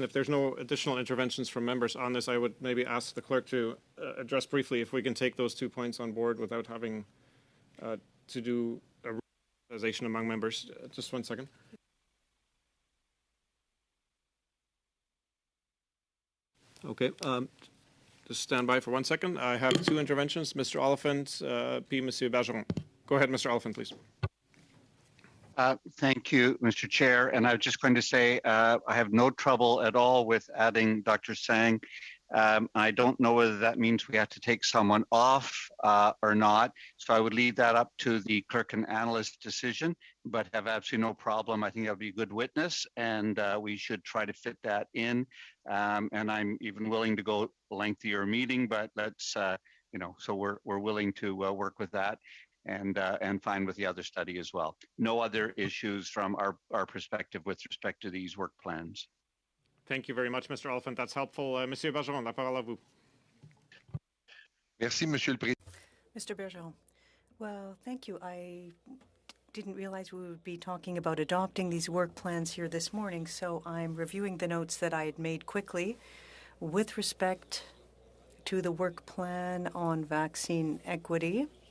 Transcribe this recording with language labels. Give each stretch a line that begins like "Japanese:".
English: If there's no additional interventions from members on this, I would maybe ask the clerk to address briefly if we can take those 2 points on board without having to do a realization among members. Just 1 second. Okay, just stand by for 1 second. I have 2 interventions. Mr.
French: Oliphant, puis Monsieur Bergeron.
English: Go ahead, Mr. Oliphant, please. Thank you, Mr. Chair. And I was just going to say I have no trouble at all with adding Dr. Sang. I don't know whether that means we have to take someone off or not. So I would leave that up to the clerk and analyst decision, but have absolutely no problem. I think that would be a good witness, and we should try to fit that in. And I'm even willing to go lengthier meeting, but let's, so we're willing to work with that. And fine with the other study as well. No other issues from our perspective with respect to these work plans. Thank you very much, Mr. Oliphant. That's helpful.
French: Monsieur Bergeron, la parole à vous. Merci, Monsieur le Président.
English: Mr. Bergeron, well, thank you. I didn't realize we would be talking about adopting these work plans here this morning, so I'm reviewing the notes that I had made quickly with respect to the work plan on vaccine equity.